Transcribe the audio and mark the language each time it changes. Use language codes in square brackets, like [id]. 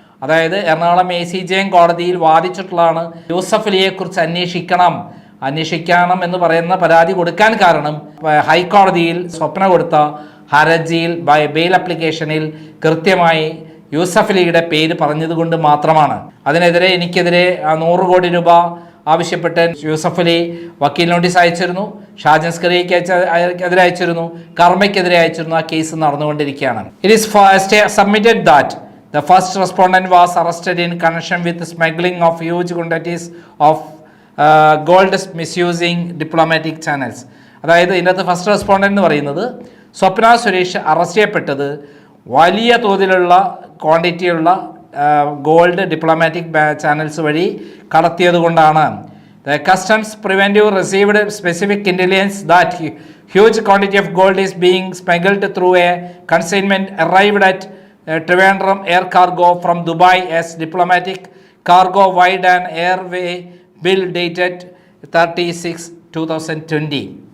[ml] അതായത് എറണാകുളം ACJ കോടതിയിൽ വാദിച്ചിട്ടുള്ളതാണ്. യൂസഫ് അലിയെക്കുറിച്ച് അന്വേഷിക്കണം എന്ന് പറയുന്ന പരാതി കൊടുക്കാൻ കാരണം ഹൈക്കോടതിയിൽ സ്വപ്ന കൊടുത്ത ഹർജിയിൽ ബെയിൽ അപ്ലിക്കേഷനിൽ കൃത്യമായി യൂസഫ് അലിയുടെ പേര് പറഞ്ഞതുകൊണ്ട് മാത്രമാണ്. അതിനെതിരെ എനിക്കെതിരെ 100 കോടി രൂപ ആവശ്യപ്പെട്ട് യൂസഫ് അലി വക്കീൽ നോട്ടീസ് അയച്ചിരുന്നു, ഷാജൻ സ്കറിയയ്ക്ക് എതിരെ അയച്ചിരുന്നു, കർമ്മയ്ക്കെതിരെ അയച്ചിരുന്നു. ആ കേസ് നടന്നുകൊണ്ടിരിക്കുകയാണ്. [en] It is submitted that the first respondent was arrested in connection with smuggling of huge quantities of gold misusing diplomatic channels. [ml] അതായത് ഇതിനകത്ത് ഫസ്റ്റ് റെസ്പോണ്ടൻ്റ് എന്ന് പറയുന്നത് സ്വപ്ന സുരേഷ് അറസ്റ്റ് ചെയ്യപ്പെട്ടത് വലിയ തോതിലുള്ള ക്വാണ്ടിറ്റിയുള്ള ഗോൾഡ് ഡിപ്ലോമാറ്റിക് ചാനൽസ് വഴി കടത്തിയത് കൊണ്ടാണ്. [en] The customs preventive received specific intelligence that huge quantity of gold is being smuggled through a consignment arrived at Trivandrum Air Cargo from Dubai as diplomatic cargo via an airway bill dated 30/6/2020.